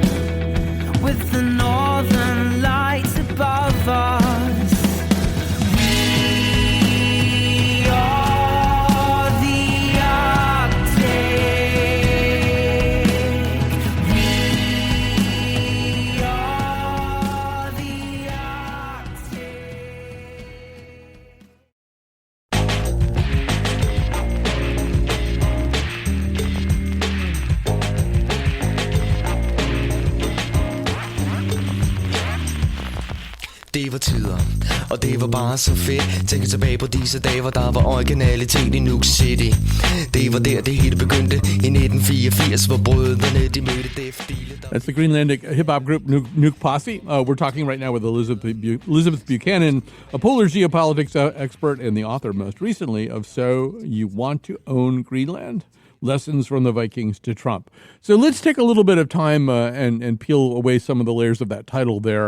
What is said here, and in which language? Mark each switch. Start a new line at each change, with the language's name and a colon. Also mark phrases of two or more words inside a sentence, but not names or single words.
English: With the northern lights above us, we are the Arctic. We are the Arctic.
Danish: Det var tider, og det var bare så fedt. Tænker tilbage på disse dage, hvor der var originalitet i Nuuk City. Det var der, det hele begyndte i 1984, hvor brødrene de mødte Def Deal.
English: That's the Greenlandic hip-hop group Nuuk Posse. We're talking right now with Elizabeth Buchanan, a polar geopolitics expert and the author most recently of So You Want to Own Greenland? Lessons from the Vikings to Trump. So let's take a little bit of time and peel away some of the layers of that title there.